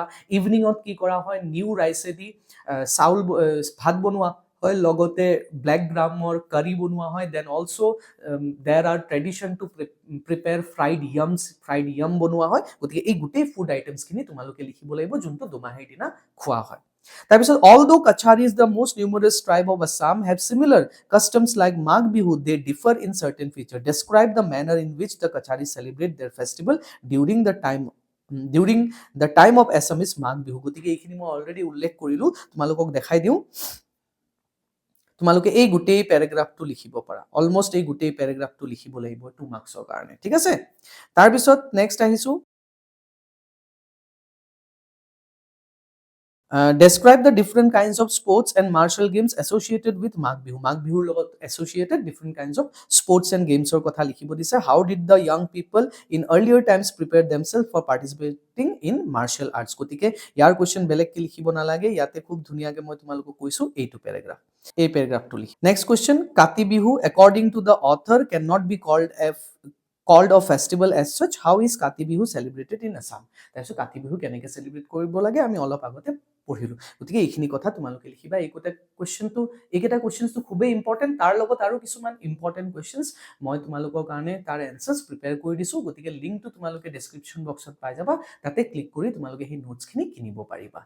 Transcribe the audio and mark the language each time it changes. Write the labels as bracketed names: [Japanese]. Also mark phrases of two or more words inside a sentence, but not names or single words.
[Assamese] ইভিনিঙত কি কৰা হয়, [English] new riceদি [Assamese] ভাত বনোৱা হয়, লগতে [English] black gramৰ curry [Assamese] বনোৱা হয়। [English] then also there are tradition to prepare fried yam [Assamese] বনোৱা হয়। গতিকে এই গোটেই [English] food itemsখিনি [Assamese] তোমালোকে লিখিব লাগিব যোনটো দুমাহীৰ দিনা খোৱা হয়। তাৰপিছত, [English] although Kachari is the most numerous tribe of Assam, have similar customs like Magh Bihu, they differ in certain features. Describe the manner in which the Kacharis celebrate their festival during the time of Assamese Magh Bihu. [Assamese] গতিকে এইখিনি মই অলৰেডি উল্লেখ কৰিলো, তোমালোকক দেখাই দিওঁ। তোমালোকে এই গোটেই পেৰাগ্ৰাফটো লিখিব পাৰা, অলমষ্ট এই গোটেই পেৰাগ্ৰাফটো লিখিব লাগিব 2 মাৰ্কছৰ কাৰণে। ঠিক আছে, তাৰপিছত নেক্সট আহিছো, [English] describe the different kinds of sports and martial games associated with Magh Bihu. Magh Bihur লগত associated different kinds of sports and games or [Assamese] কথা লিখিব দিছে। [English] How did the young people in earlier times prepare themselves for participating in martial arts? [Assamese] গতিকে ইয়াৰ কোৱেশ্চন বেলেগকে লিখিব নালাগে, ইয়াতে খুব ধুনীয়াকে মই তোমালোকক কৈছো এইটো পেৰাগ্ৰাফ, এই পেৰাগ্ৰাফটো লিখি। [English] next question, কাতি বিহু according to the author cannot be called a festival as such. How is Kati Bihu celebrated in Assam? [Assamese] তাৰপিছত কাতি বিহু কেনেকৈ চেলিব্ৰেট কৰিব লাগে আমি অলপ আগতে পঢ়িলো। গতিকে এইখিনি কথা তোমালোকে লিখিবা। এইকেইটা কুৱেশ্যনটো খুবেই ইম্পৰ্টেণ্ট, তাৰ লগত আৰু কিছুমান [English] important questions [Assamese] মই তোমালোকৰ কাৰণে তাৰ [English] answers prepare [Assamese] কৰি দিছোঁ। গতিকে লিংকটো তোমালোকে [English] description boxত [Assamese] পাই যাবা, তাতে ক্লিক কৰি তোমালোকে সেই নোটছখিনি কিনিব পাৰিবা।